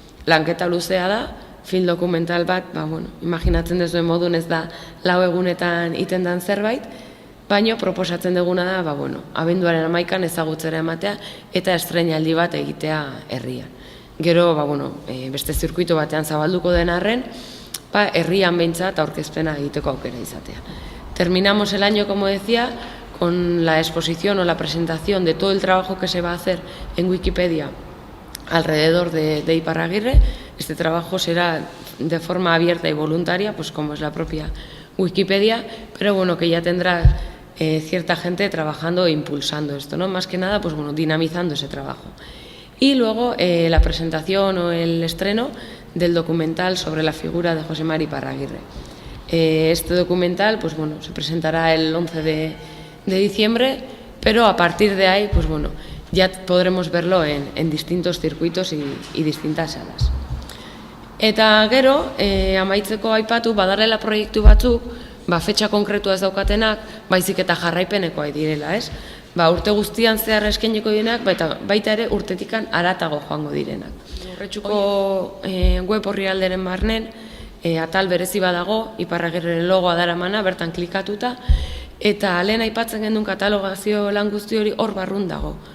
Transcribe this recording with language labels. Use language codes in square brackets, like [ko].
[eu] Lanketa luzea da, film dokumental bat, imaginatzen duzuen modun ez da 4 egunetan iten dan zerbait, baino proposatzen duguna da, abenduaren 11an ezagutzera ematea eta estreinaldi bat egitea herrian. Gero, beste zirkuito batean zabalduko den arren, herrian behintzat aurkezpena egiteko aukera izatea. [es] Terminamos el año, como decía, con la exposición o la presentación de todo el trabajo que se va a hacer en Wikipedia alrededor de Iparragirre. Este trabajo será de forma abierta y voluntaria, pues como es la propia Wikipedia, pero que ya tendrá cierta gente trabajando e impulsando esto, ¿no? Más que nada, dinamizando ese trabajo. Y luego la presentación o el estreno del documental sobre la figura de José Mari Iparragirre. Este documental se presentará el 11 de diciembre, pero a partir de ahí ya podremos verlo en distintos circuitos y distintas salas. [eu] Eta gero, amaitzeko aipatu badarela proiektu batzuk, fetxa konkretua ez daukatenak, baizik eta jarraipenekoa direla, ez? Urte guztian zehar eskainiko direnak, baita ere urtetikan haratago joango direnak. Urretxuko web orrialderen barnen, atal berezi badago, Iparragirreren logoa daramana, bertan klikatuta, eta lehen aipatzen gendun katalogazio lan guzti hori hor barrun dago.